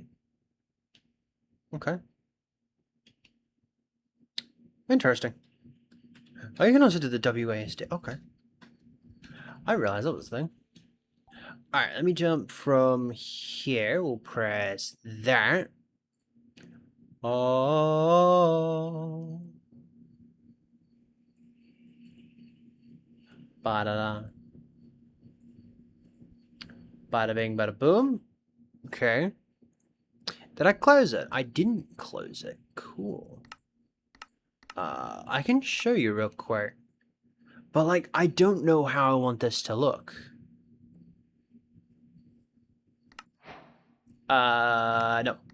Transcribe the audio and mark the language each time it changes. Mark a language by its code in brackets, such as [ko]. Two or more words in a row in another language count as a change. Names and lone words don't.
[en] Okay. Interesting. Oh, you can also do the WASD. Okay. I realize that was the thing. Alright, let me jump from here. We'll press that. Oh. Ba-da-da. Bada bing, bada boom. Okay. Did I close it? I didn't close it. Cool. I can show you real quick. But, like, I don't know how I want this to look. No.